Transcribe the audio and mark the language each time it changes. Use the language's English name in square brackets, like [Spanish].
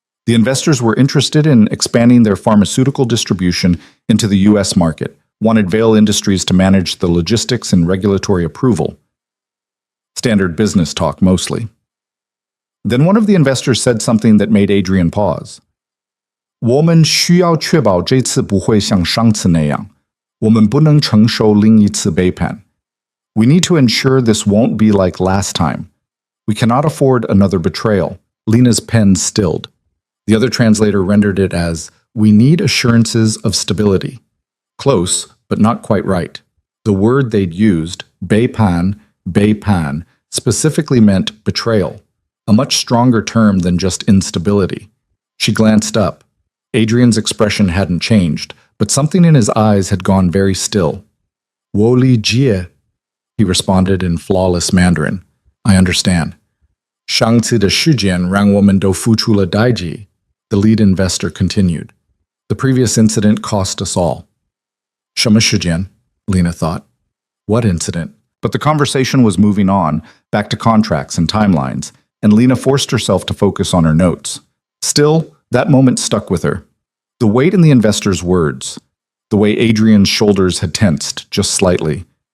[English] The investors were interested in expanding their pharmaceutical distribution into the U.S. market, wanted Vale Industries to manage the logistics and regulatory approval. Standard business talk, mostly. Then one of the investors said something that made Adrian pause. [Chinese] 我们需要确保这次不会像上次那样，我们不能承受另一次背叛。 [English] We need to ensure this won't be like last time. We cannot afford another betrayal. Lena's pen stilled. The other translator rendered it as, we need assurances of stability. Close, but not quite right. The word they'd used, beipan, specifically meant betrayal, a much stronger term than just instability. She glanced up. Adrian's expression hadn't changed, but something in his eyes had gone very still. [Chinese] 我理解, [English] he responded in flawless Mandarin. I understand. [Chinese] 上次的事件让我们都付出了代价, [English] the lead investor continued. The previous incident cost us all. [Chinese] 什么事件? [English] Lena thought. What incident? But the conversation was moving on, back to contracts and timelines, and Lena forced herself to focus on her notes. Still, that moment stuck with her. The weight in the investor's words, the way Adrian's shoulders had tensed just slightly.